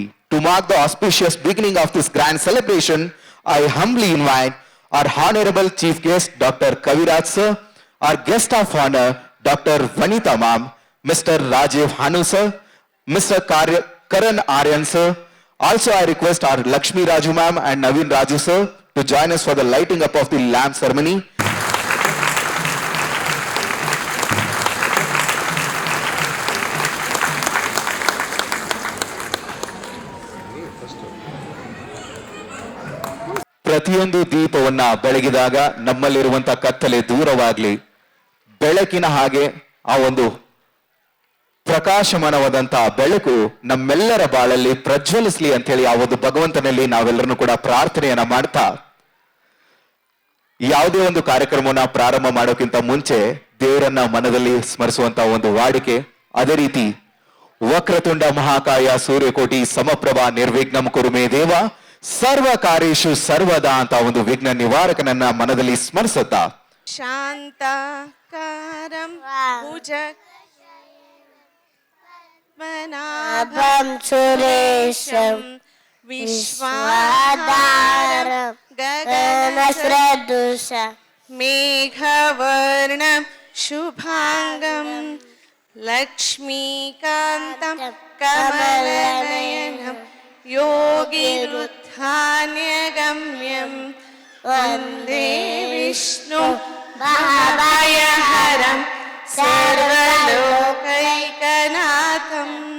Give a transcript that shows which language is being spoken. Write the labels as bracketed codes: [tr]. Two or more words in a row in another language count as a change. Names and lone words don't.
[en] To mark the auspicious beginning of this grand celebration, I humbly invite our honorable chief guest, Dr. Kaviraj sir, our guest of honor, Dr. Vanita ma'am, Mr. Rajiv Hanu sir, Mr. Karan Aryan sir. Also, I request our Lakshmi Raju ma'am and Naveen Raju sir to join us for the lighting up of the lamp ceremony. [kn] ಪ್ರತಿಯೊಂದು ದೀಪವನ್ನ ಬೆಳಗಿದಾಗ ನಮ್ಮಲ್ಲಿರುವಂತ ಕತ್ತಲೆ ದೂರವಾಗ್ಲಿ, ಬೆಳಕಿನ ಹಾಗೆ ಆ ಒಂದು ಪ್ರಕಾಶಮಾನವಾದಂತಹ ಬೆಳಕು ನಮ್ಮೆಲ್ಲರ ಬಾಳಲ್ಲಿ ಪ್ರಜ್ವಲಿಸ್ಲಿ ಅಂತ ಹೇಳಿ ಆ ಒಂದು ಭಗವಂತನಲ್ಲಿ ನಾವೆಲ್ಲರೂ ಕೂಡ ಪ್ರಾರ್ಥನೆಯನ್ನ ಮಾಡ್ತಾ ಯಾವುದೇ ಒಂದು ಕಾರ್ಯಕ್ರಮವನ್ನ ಪ್ರಾರಂಭ ಮಾಡೋಕ್ಕಿಂತ ಮುಂಚೆ ದೇವರನ್ನ ಮನದಲ್ಲಿ ಸ್ಮರಿಸುವಂತ ಒಂದು ವಾಡಿಕೆ. ಅದೇ ರೀತಿ [sa] ವಕ್ರತುಂಡ ಮಹಾಕಾಯ ಸೂರ್ಯಕೋಟಿ ಸಮಪ್ರಭಾ ನಿರ್ವಿಘ್ನಂ ಕುರುಮೇ ದೇವ ಸರ್ವ ಕಾರ್ಯೇಷು ಸರ್ವದಾ [kn] ಅಂತ ಒಂದು ವಿಘ್ನ ನಿವಾರಕನನ್ನ ಮನದಲ್ಲಿ ಸ್ಮರಿಸುತ್ತಾ [sa] ಶಾಂತಾಕಾರಂ ಭುಜ पद्मनाभं सुरेशं विश्वाधारं गगनसदृशं मेघवर्णं शुभांगं लक्ष्मीकान्तं कमलनयनं योगिरुत्थान्यगम्यं वन्दे विष्णु भवभयहरं सर्वलोकैकनाथं